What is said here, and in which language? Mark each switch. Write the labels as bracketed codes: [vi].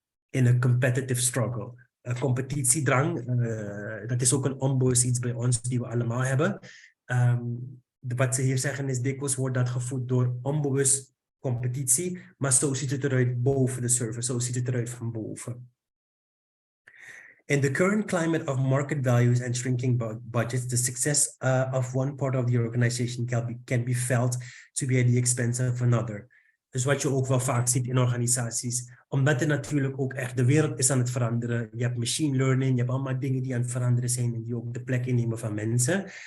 [nl] In een [en] competitive struggle. [nl] Competitiedrang, dat is ook een onbewust iets bij ons die we allemaal hebben. Wat ze hier zeggen is, dikwijls wordt dat gevoed door onbewust competitie, maar zo ziet het eruit boven de server, zo ziet het eruit van boven. [en] In the current climate of market values and shrinking budgets, the success of one part of the organization can be felt to be at the expense of another. [nl] Dus wat je ook wel vaak ziet in organisaties, omdat er natuurlijk ook echt de wereld is aan het veranderen. Je hebt machine learning, je hebt allemaal dingen die aan het veranderen zijn en die ook de plek innemen van mensen.